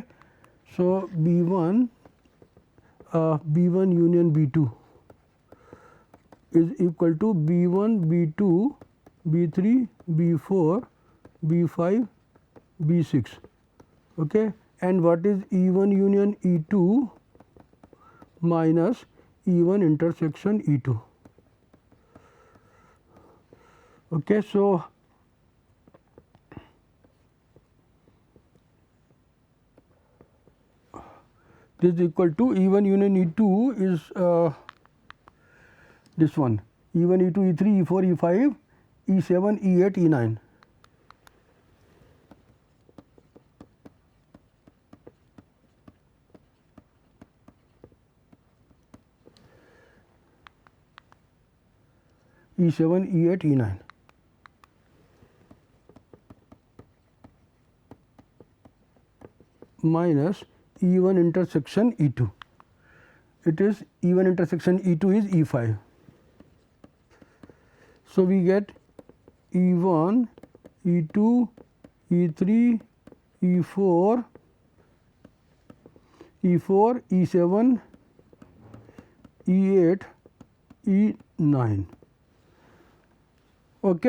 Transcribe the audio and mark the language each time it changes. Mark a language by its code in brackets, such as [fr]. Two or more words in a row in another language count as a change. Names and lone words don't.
[en] So, B1 union B2 is equal to B1 B2 B3 B4 B5 B6 okay, and what is E1 union E2 minus E1 intersection E2 okay. So, this is equal to E1 union E2 is this one E1 E2 E3 E4 E5 E7 E8 E9. E7 E8 E9 minus E1 intersection E2. It is E1 intersection E2 is E5. So, we get E1 E2 E3 E4 E7 E8 E9 okay.